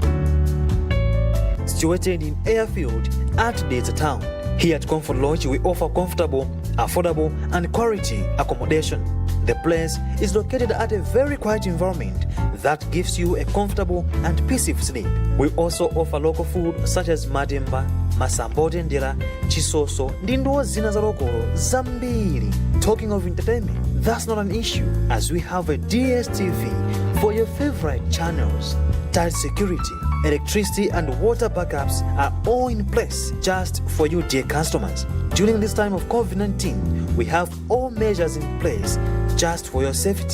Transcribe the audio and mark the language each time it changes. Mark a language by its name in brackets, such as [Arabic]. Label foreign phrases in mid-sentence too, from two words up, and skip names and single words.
[English] Situated in Airfield at Desert Town. Here at Comfort Lodge, we offer comfortable, affordable, and quality accommodation. The place is located at a very quiet environment that gives you a comfortable and peaceful sleep. We also offer local food such as mademba, masambote ndera, chisoso, [Nyanja] ndindo zina za lokolo zambiri. [English] Talking of entertainment, that's not an issue as we have a DSTV for your favorite channels. Tight security, electricity and water backups are all in place just for you dear customers. During this time of COVID-19, we have all measures in place just for your safety.